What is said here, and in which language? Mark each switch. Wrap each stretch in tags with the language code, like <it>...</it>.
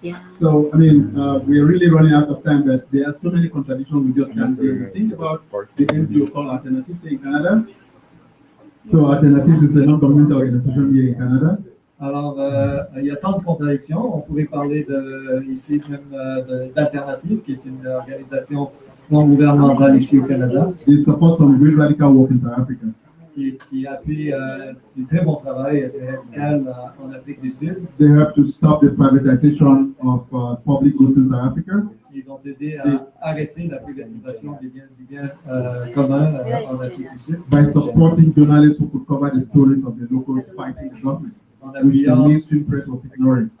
<en>So, I mean, we're really running out of time, but there are so many contradictions we just can't deal with. Think about the NGO called Alternatives in Canada. So, Alternatives is a non-governmental organization here in Canada.</en> <fr>Alors, il y a tant de contradictions. On pourrait parler ici même d'Alternative, qui est une organisation non gouvernementale ici au Canada.</fr> <en>It supports some great radical work in South Africa.</en> <fr>Qui appuie du très bon travail radical en Afrique du Sud.</fr> <en>They have to stop the privatization of public goods in South Africa.</en> <fr>Ils ont aidé à arrêter la privatisation des biens communs en Afrique du Sud.</fr> <en>By supporting journalists who could cover the stories of the locals fighting the government, which the mainstream press was ignoring.</en>